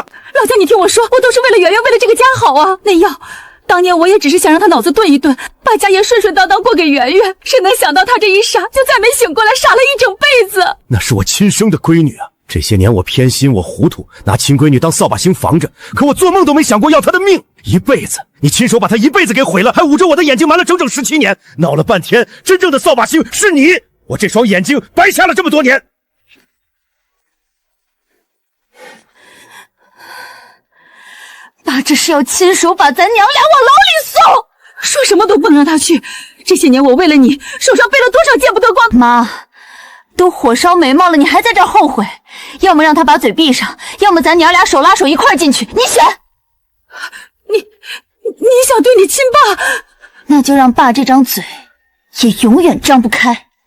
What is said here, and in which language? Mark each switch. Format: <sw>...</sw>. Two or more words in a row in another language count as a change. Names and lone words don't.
<zh>老家，你聽我說，我都是為了圓圓，為了這個家好啊。那藥，當年我也只是想讓他腦子頓一頓，把家業順順當當過給圓圓，誰能想到他這一傻，就再沒醒過來，傻了一整輩子。那是我親生的閨女啊！這些年我偏心，我糊塗，拿親閨女當掃把星防着，可我做夢都沒想過要她的命，一輩子，你親手把她一輩子給毀了，還捂着我的眼睛瞞了整整17年，鬧了半天，真正的掃把星是你，我這雙眼睛白瞎了這麼多年。爸這是要親手把咱娘倆往牢裡送，說什麼都不能讓他去。這些年我為了你，手上背了多少見不得光。媽，都火燒眉毛了，你還在這兒後悔？要麼讓他把嘴閉上，要麼咱娘倆手拉手一塊兒進去，你選。你想對你親爸？那就讓爸這張嘴也永遠張不開。</zh>